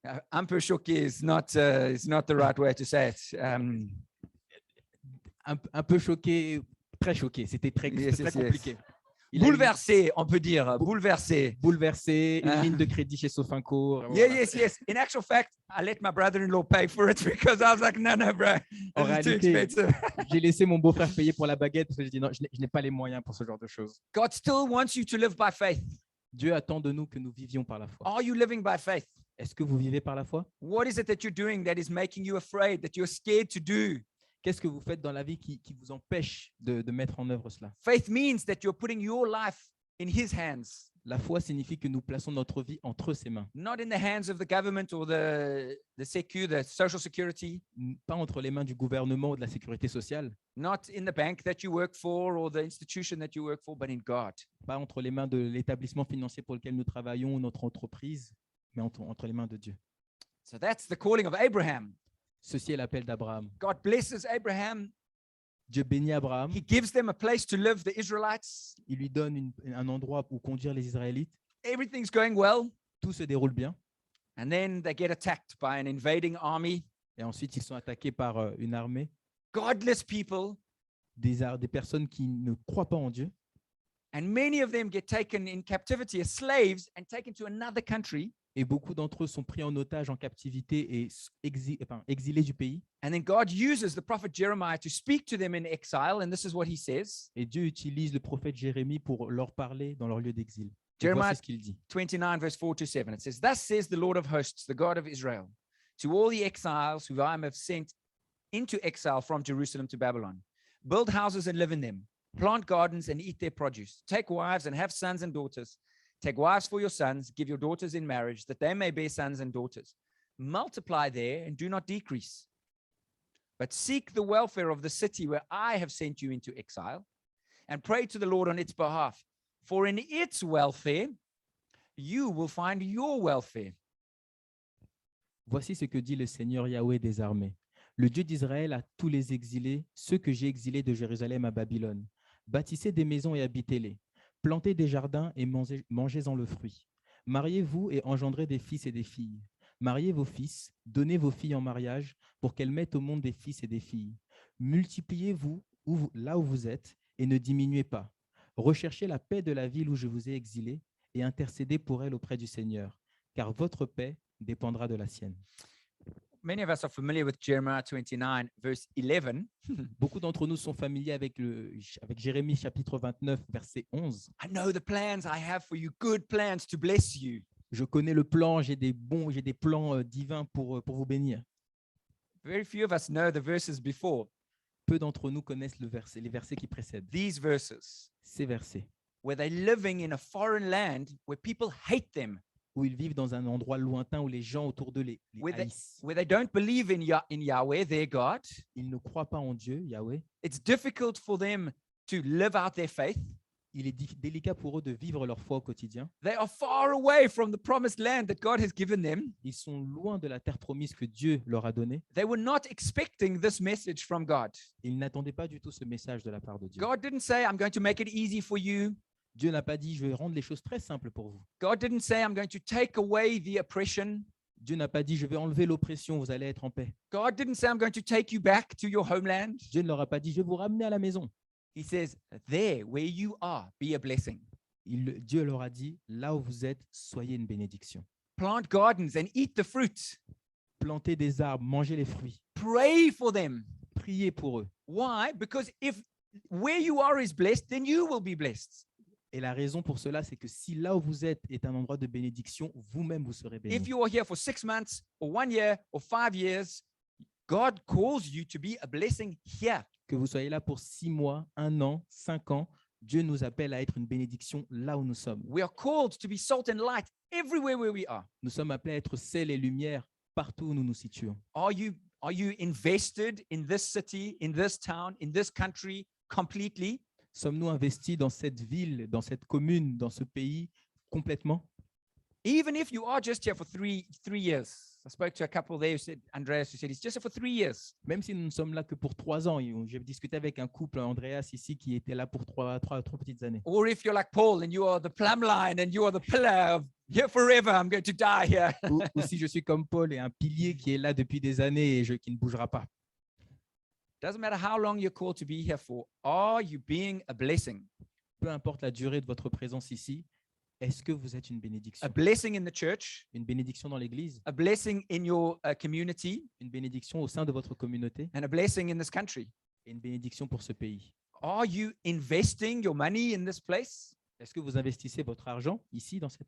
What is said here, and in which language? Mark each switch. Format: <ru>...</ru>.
<fr>Un peu choqué</fr> <en>is not the right way to say it.</en> <fr>Un peu choqué, très choqué. C'était très,</fr> <en>Yes,</en> <fr>très</fr> <en>yes, yes.</en> <fr>compliqué. Il a eu Bouleversé, on peut dire, bouleversé. bouleversé, une Ah. ligne de crédit chez Sofinco.</fr> <en>Yeah,</en> <fr>voilà.</fr> <en>yes. In actual fact, I let my brother-in-law pay for it because I was like, no, bro,</en> <fr>En</fr> <en>this is too</en> <fr>réalité,</fr> <en>expensive.</en> <fr>J'ai laissé mon beau-frère payer pour la baguette parce que j'ai dit non, je n'ai pas les moyens pour ce genre de choses.</fr> <en>God still wants you to live by faith.</en> <fr>Dieu attend de nous que nous vivions par la foi.</fr> <en>Are you living by faith?</en> <fr>Est-ce que vous vivez par la foi?</fr> <en>What is it that you're doing that is making you afraid, that you're scared to do?</en> <fr>Qu'est-ce que vous faites dans la vie qui vous empêche de mettre en œuvre cela?</fr> <en>Faith means that you're putting your life in His hands,</en> <fr>La foi signifie que nous plaçons notre vie entre ses mains,</fr> <en>not in the hands of the government or the social security,</en> <fr>pas entre les mains du gouvernement ou de la sécurité sociale,</fr> <en>not in the bank that you work for or the institution that you work for, but in God.</en> <fr>pas entre les mains de l'établissement financier pour lequel nous travaillons ou notre entreprise, mais entre les mains de Dieu.</fr> <en>So that's the calling of Abraham.</en> <fr>Ceci est l'appel d'Abraham.</fr> <en>God blesses Abraham.</en> <fr>Dieu bénit Abraham,</fr> <en>He gives them a place to live, the Israelites.</en> <fr>il lui donne un endroit où conduire les Israélites.</fr> <en>Everything's going well.</en> <fr>Tout se déroule bien.</fr> <en>And then they get attacked by an invading army.</en> <fr>Et ensuite, ils sont attaqués par une armée,</fr> <en>Godless people.</en> <fr>des personnes qui ne croient pas en Dieu.</fr> <en>And many of them get taken in captivity as slaves and taken to another country.</en> <fr>Et beaucoup d'entre eux sont pris en otage en captivité et exilés du pays.</fr> <en>And then God uses the prophet Jeremiah to speak to them in exile. And this is what he says.</en> <fr>Et Dieu utilise le prophète Jérémie pour leur parler dans leur lieu d'exil. Et</fr> <en>Jeremiah</en> <fr>voici ce qu'il dit.</fr> <en>29, verse 4 to 7. It says, Thus says the Lord of hosts, the God of Israel, to all the exiles who I have sent into exile from Jerusalem to Babylon. Build houses and live in them. Plant gardens and eat their produce. Take wives and have sons and daughters. Take wives for your sons. Give your daughters in marriage, that they may bear sons and daughters. Multiply there and do not decrease. But seek the welfare of the city where I have sent you into exile, and pray to the Lord on its behalf. For in its welfare, you will find your welfare.</en> <fr>Voici ce que dit le Seigneur Yahweh des armées. Le Dieu d'Israël à tous les exilés, ceux que j'ai exilés de Jérusalem à Babylone. Bâtissez des maisons et habitez-les. Plantez des jardins et mangez-en le fruit. Mariez-vous et engendrez des fils et des filles. Mariez vos fils, donnez vos filles en mariage pour qu'elles mettent au monde des fils et des filles. Multipliez-vous là où vous êtes et ne diminuez pas. Recherchez la paix de la ville où je vous ai exilé et intercédez pour elle auprès du Seigneur, car votre paix dépendra de la sienne.</fr> <en>Many of us are familiar with Jeremiah 29, verse 11.</en> <fr>Beaucoup d'entre nous sont familiers avec Jérémie chapitre 29, verset 11.</fr> <en>I know the plans I have for you, good plans to bless you.</en> <fr>Je connais le plan, j'ai des plans divins pour vous bénir.</fr> <en>Very few of us know the verses before.</en> <fr>Peu d'entre nous connaissent les versets qui précèdent.</fr> <en>These verses,</en> <fr>Ces versets,</fr> <en>where they're living in a foreign land where people hate them,</en> <fr>où ils vivent dans un endroit lointain où les gens autour d'eux les haïssent.</fr> <en>where they don't believe in Yahweh, their God.</en> <fr>Ils ne croient pas en Dieu, Yahweh.</fr> <en>It's difficult for them to live out their faith.</en> <fr>Il est délicat pour eux de vivre leur foi au quotidien.</fr> <en>They are far away from the promised land that God has given them.</en> <fr>Ils sont loin de la terre promise que Dieu leur a donnée.</fr> <en>They were not expecting this message from God.</en> <fr>Ils n'attendaient pas du tout ce message de la part de Dieu.</fr> <en>God didn't say, I'm going to make it easy for you.</en> <fr>Dieu n'a pas dit, je vais rendre les choses très simples pour vous.</fr> <en>God didn't say, I'm going to take away the oppression.</en> <fr>Dieu n'a pas dit, je vais enlever l'oppression, vous allez être en paix.</fr> <en>God didn't say, I'm going to take you back to your homeland.</en> <fr>Dieu ne leur a pas dit, je vais vous ramener à la maison.</fr> <en>He says, there where you are, be a blessing.</en> <fr>Dieu leur a dit, là où vous êtes, soyez une bénédiction.</fr> <en>Plant gardens and eat the fruit.</en> <fr>Plantez des arbres, mangez les fruits.</fr> <en>Pray for them.</en> <fr>Priez pour eux.</fr> <en>Why? Because if where you are is blessed, then you will be blessed.</en> <fr>Et la raison pour cela, c'est que si là où vous êtes est un endroit de bénédiction, vous-même vous serez béni.</fr> <en>If you are here for 6 months or 1 year or 5 years, God calls you to be a blessing here.</en> <fr>Que vous soyez là pour 6 mois, 1 an, 5 ans, Dieu nous appelle à être une bénédiction là où nous sommes.</fr> <en>We are called to be salt and light everywhere where we are.</en> <fr>Nous sommes appelés à être sel et lumière partout où nous nous situons.</fr> <en>Are you invested in this city, in this town, in this country completely?</en> <fr>Sommes-nous investis dans cette ville, dans cette commune, dans ce pays complètement?</fr> <en>Even if you are just here for three years. I spoke to a couple there who said, Andreas, who said he's just here for 3 years.</en> <fr>Même si nous ne sommes là que pour 3 ans, j'ai discuté avec un couple, Andreas ici, qui était là pour trois petites années.</fr> <en>Or if you're like Paul and you are the plumb line and you are the pillar of here forever, I'm going to die here.</en> <fr>Ou si je suis comme Paul et un pilier qui est là depuis des années et qui ne bougera pas.</fr> <en>Doesn't matter how long you're called to be here for. Are you being a blessing?</en> <fr>Peu importe la durée de votre présence ici, est-ce que vous êtes une bénédiction?</fr> <en>A blessing in the church,</en> <fr>Une bénédiction dans l'Église,</fr> <en>a blessing in your community,</en> <fr>une bénédiction au sein de votre communauté</fr> <en>and a blessing in this country.</en> <fr>et une bénédiction pour ce pays.</fr> <en>Are you investing your money in this place?</en> <fr>Est-ce que vous investissez votre argent ici, dans cet</fr>